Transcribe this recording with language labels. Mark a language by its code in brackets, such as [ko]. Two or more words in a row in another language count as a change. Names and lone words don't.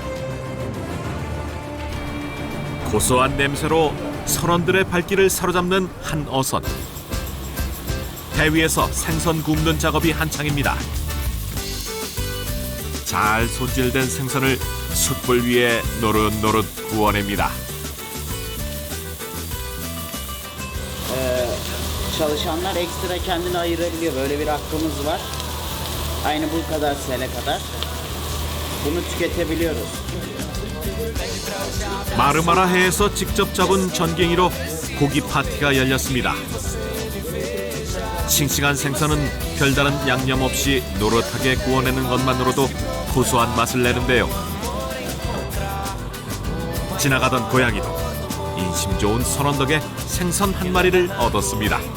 [ko] 고소한 냄새로 선원들의 발길을 사로잡는 한 어선. 배 위에서 생선 굽는 작업이 한창입니다. 잘 손질된 생선을 숯불 위에 노릇노릇 구워냅니다. [tr] Çalışanlar ekstra kendini ayırabiliyor. Böyle bir hakkımız var. Aynı bu kadar sene kadar. Bunu tüketebiliyoruz. [ko] 마르마라해에서 직접 잡은 전갱이로 고기 파티가 열렸습니다. 싱싱한 생선은 별다른 양념 없이 노릇하게 구워내는 것만으로도 고소한 맛을 내는데요. 지나가던 고양이도 인심 좋은 선원 덕에 생선 한 마리를 얻었습니다.